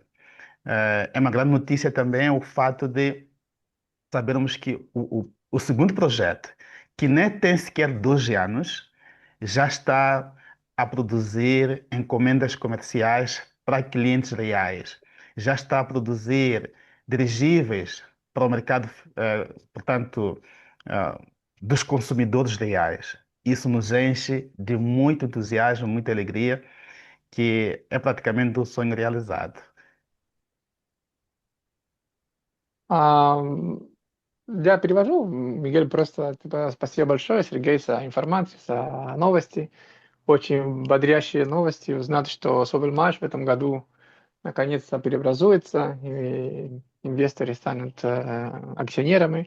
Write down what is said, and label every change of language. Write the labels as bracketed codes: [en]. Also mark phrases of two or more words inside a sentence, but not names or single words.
[pt] É uma grande notícia também o fato de sabermos que o segundo projeto, que nem tem sequer 12 anos, já está a produzir encomendas comerciais para clientes reais, já está a produzir dirigíveis para o mercado, portanto, eh, dos consumidores reais. Isso nos enche de muito entusiasmo, muita alegria, que é praticamente um sonho realizado. [ru] А, Я перевожу. Мигель, просто типа, спасибо большое, Сергей, за информацию, за новости. Очень бодрящие новости. Узнать, что Собельмаш в этом году наконец-то преобразуется, и инвесторы станут акционерами.